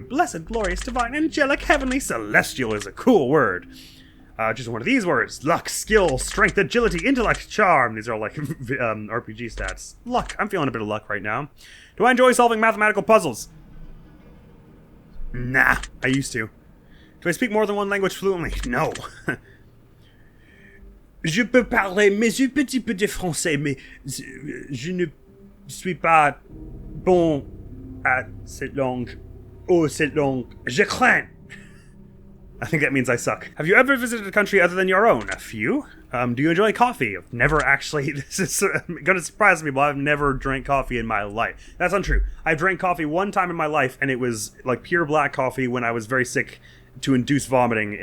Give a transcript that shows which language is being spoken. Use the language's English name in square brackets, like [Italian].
[English] Blessed, glorious, divine, angelic, heavenly, celestial is a cool word. Choose one of these words. Luck, skill, strength, agility, intellect, charm. These are all like RPG stats. Luck. I'm feeling a bit of luck right now. Do I enjoy solving mathematical puzzles? Nah, I used to. Do I speak more than one language fluently? No. [French] Je peux parler mais un petit peu de français, mais je ne suis pas bon à cette langue. Oh, cette langue. Je crains. [English] I think that means I suck. Have you ever visited a country other than your own? A few. Do you enjoy coffee? I've never actually. This is gonna surprise me, but I've never drank coffee in my life. That's untrue. I drank coffee one time in my life, and it was like pure black coffee when I was very sick to induce vomiting.